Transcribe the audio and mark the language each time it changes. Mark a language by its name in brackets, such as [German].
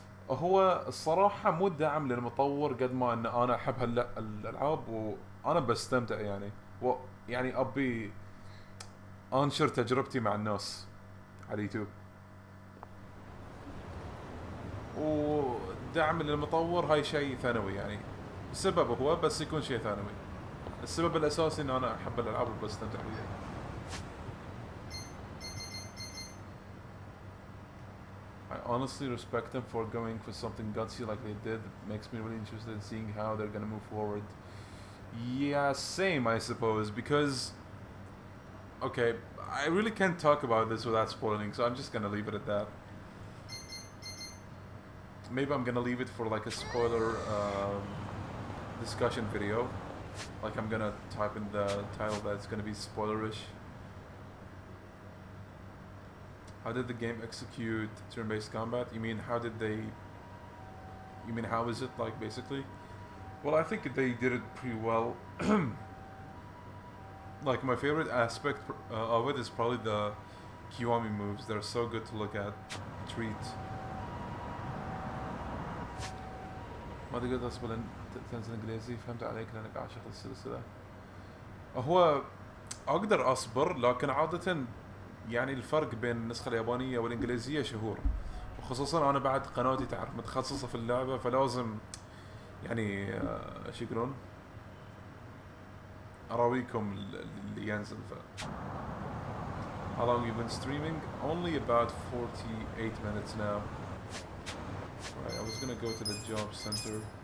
[Arabic] هو الصراحة مو دعم للمطور قد ما ان انا احب هالالعاب وانا بستمتع يعني يعني ابي انشر تجربتي مع الناس على اليوتيوب. ودعم للمطور هاي شيء ثانوي يعني. السبب هو بس يكون شيء ثانوي. السبب الأساسي إن أنا أحب الألعاب وبستمتع بيها. [English] I honestly respect them for going for something gutsy like they did. It makes me really interested in seeing how they're gonna move forward. Yeah, same I suppose, because... okay, I really can't talk about this without spoiling, so I'm just gonna leave it at that. Maybe I'm gonna leave it for like a spoiler discussion video. Like I'm gonna type in the title that it's gonna be spoilerish. How did the game execute turn-based combat? You mean how did they... you mean how is it like basically? Well, I think they did it pretty well. Like my favorite aspect of it is probably the Kiwami moves. They're so good to look at. Treat. [Arabic] ما تقدر تصبر تنزل انجليزي فهمت عليك لانك عاشق السلسلة. هو اقدر اصبر لكن عادة يعني الفرق بين النسخة اليابانية والانجليزية شهور، وخصوصا انا بعد قناتي تعرف متخصصة في اللعبة فلازم يعني ايش يقولون اراويكم اللي ينزل. [English] ف How long you been streaming? Only about 48 minutes now. Right, I was gonna go to the job center.